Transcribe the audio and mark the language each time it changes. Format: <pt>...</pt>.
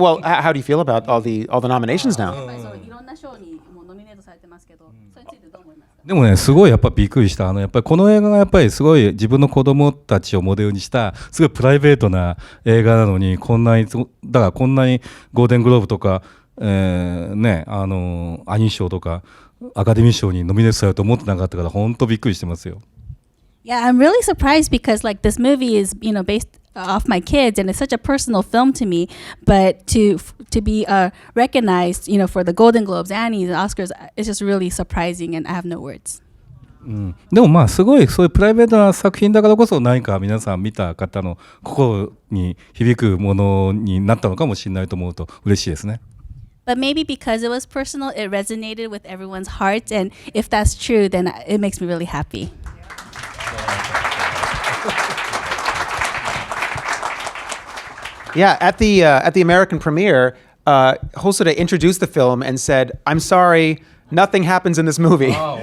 <en>Well, how do you feel about all the nominations now?</en> <ja>いろんな賞にもノミネートされてますけど、それについてどう思いますか？でもねすごいやっぱびっくりしたやっぱりこの映画がやっぱりすごい自分の子供たちをモデルにしたすごいプライベートな映画なのにこんなにゴールデングローブとかアニー賞とかアカデミー賞にノミネートされると思ってなかったから本当びっくりしてますよ。</ja> <en>Yeah, I'm really surprised because like this movie is based off my kids and it's such a personal film to me, but to be recognized for the Golden Globes, Annies, Oscars, it's just really surprising and I have no words.</en> <ja>でもまあすごいそういうプライベートな作品だからこそ何か皆さん見た方の心に響くものになったのかもしれないと思うと嬉しいですね。</ja> <en>But maybe because it was personal, it resonated with everyone's hearts, and if that's true, then it makes me really happy. Yeah, at the American premiere, Hosoda introduced the film and said, "I'm sorry, nothing happens in this movie."</en>